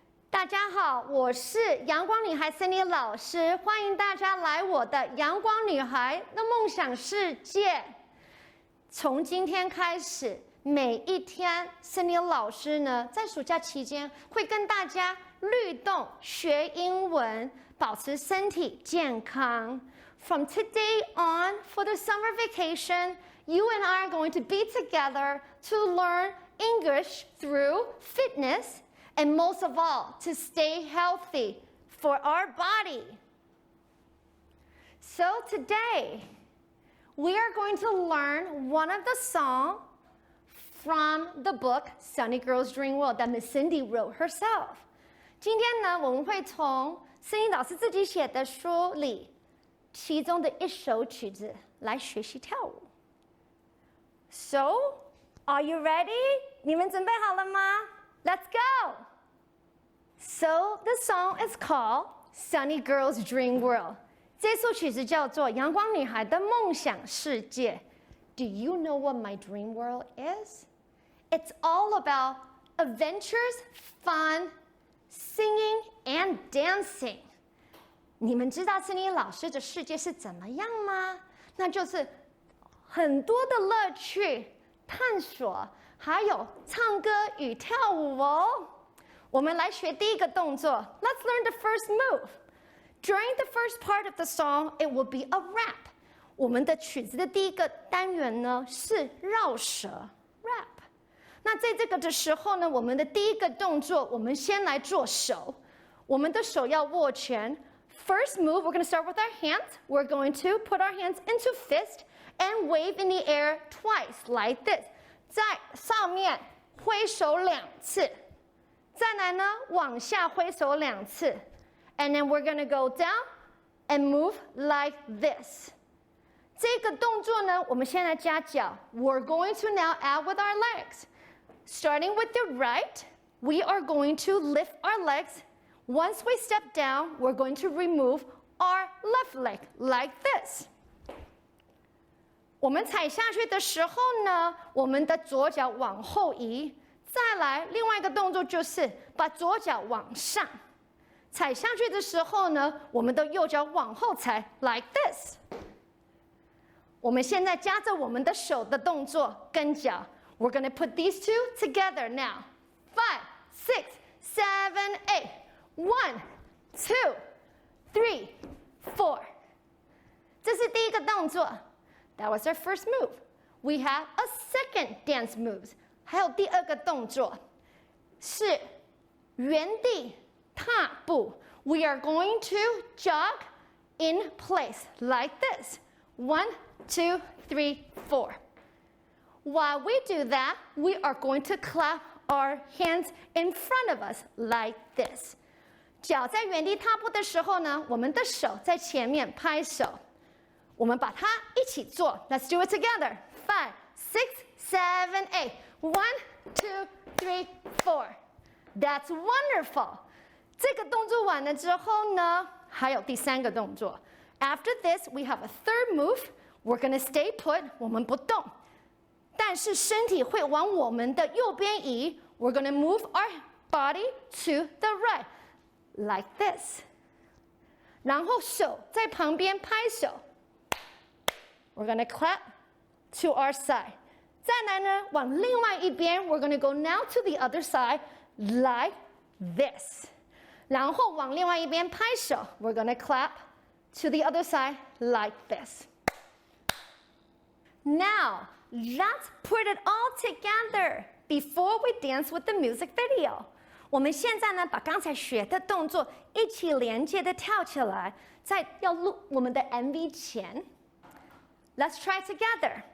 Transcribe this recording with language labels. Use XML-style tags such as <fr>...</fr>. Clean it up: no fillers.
<zh>大家好，我是阳光女孩 Cindy 老师，欢迎大家来我的阳光女孩的梦想世界。从今天开始，每一天 Cindy 老师呢，在暑假期间会跟大家律动学英文。保持身体健康。</zh> <en>From today on, for the summer vacation, you and I are going to be together to learn English through fitness, and most of all, to stay healthy for our body. So today, we are going to learn one of the songs from the book Sunny Girls Dream World that Miss Cindy wrote herself.</en> <zh>今天呢，我们会从Cindy 老师自己写的书里，其中的一首曲子来学习跳舞。</zh> <en>So, are you ready?</en> <zh>你们准备好了吗？</zh> <en>Let's go! So, the song is called Sunny Girls Dream World.</en> <zh>这首曲子叫做《阳光女孩的梦想世界》。</zh> <en>Do you know what my dream world is? It's all about adventures, fun, singing and dancing.</en> <zh>你们知道Cindy老师的世界是怎么样吗？那就是很多的乐趣、探索，还有唱歌与跳舞哦。我们来学第一个动作。</zh> <en>Let's learn the first move. During the first part of the song, it will be a rap.</en> <zh>我们的曲子的第一个单元呢是绕舌 rap。那在这个的时候呢，我们的第一个动作，我们先来做手。我们的手要握拳。</zh> <en>First move, we're going to start with our hands. We're going to put our hands into fist and wave in the air twice, like this.</en> <zh>在上面挥手2次，再来呢，往下挥手2次。</zh> <en>And then we're going to go down and move like this.</en> <zh>这个动作呢，我们先来加脚。</zh> <en>We're going to now add with our legs. Starting with the right, we are going to lift our legs. Once we step down, we're going to remove our left leg like this.</en> <zh>我们踩下去的时候呢，我们的左脚往后移。再来，另外一个动作就是把左脚往上。踩下去的时候呢，我们的右脚往后踩</zh> <en>like this.</en> <zh>我们现在加着我们的手的动作跟脚。</zh> <en>We're going to put these two together now. 5, 6, 7, 8. 1, 2, 3, 4.</en> <zh>这是第一个动作。</zh> <en>That was our first move. We have a second dance moves.</en> <zh>还有第二个动作是原地踏步。</zh> <en>We are going to jog in place like this. 1, 2, 3, 4. While we do that, we are going to clap our hands in front of us like this.</en> <zh>脚在原地踏步的时候呢，我们的手在前面拍手。我们把它一起做。</zh> <en>Let's do it together. 5, 6, 7, 8. 1, 2, 3, 4. That's wonderful.</en> <zh>这个动作完了之后呢，还有第三个动作。</zh> <en>After this, we have a third move. We're going to stay put.</en> <zh>我们不动，但是身体会往我们的右边移。</zh> <en>We're going to move our body to the right. Like this.</en> <zh>然后手在旁边拍手。</zh> <en>We're going to clap to our side.</en> <zh>再来呢，往另外一边</zh> <en>we're going to go now to the other side like this.</en> <zh>然后往另外一边拍手</zh> <en>we're going to clap to the other side like this. Now, let's put it all together before we dance with the music video.</en> <zh>我们现在呢，把刚才学的动作一起连接的跳起来，在要录我们的 MV 前 ，</zh> <en>Let's try together.</en>